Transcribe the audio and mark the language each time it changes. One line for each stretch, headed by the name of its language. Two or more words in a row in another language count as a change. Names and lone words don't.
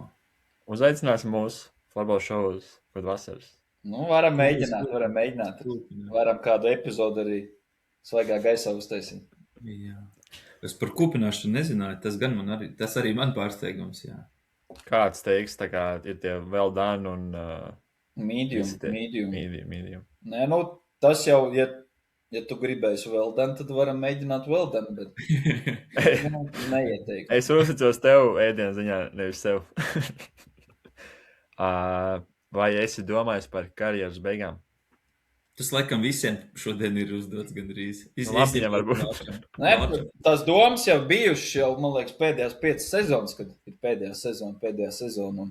Latvian: Uzaicināsim mūsu florbola šovus kaut vasaras. Nu, varam mēģināt. Varam kādu epizodu arī svaigā gaisā uztaisīt. Jā. Es par kūpināšanu nezināju, tas arī man pārsteigums, jā. Kāds teiks, tā kā ir tie
English: well done
Latvian: un Medium. medium. Nē, tas jau, ja tu gribēsi
English: well done,
Latvian: tad varam mēģināt
English: well done,
Latvian: bet neieteiktu. Es uzticos tev ēdienu ziņā, nevis sev. Vai esi domājis par karjeras beigām? Tas laikam visiem šodien ir uzdots gandrīz. Labi, varbūt. Nē, tās domas jau bijušas jau, man liekas, pēdējās 5 sezonas, kad ir pēdējā sezona.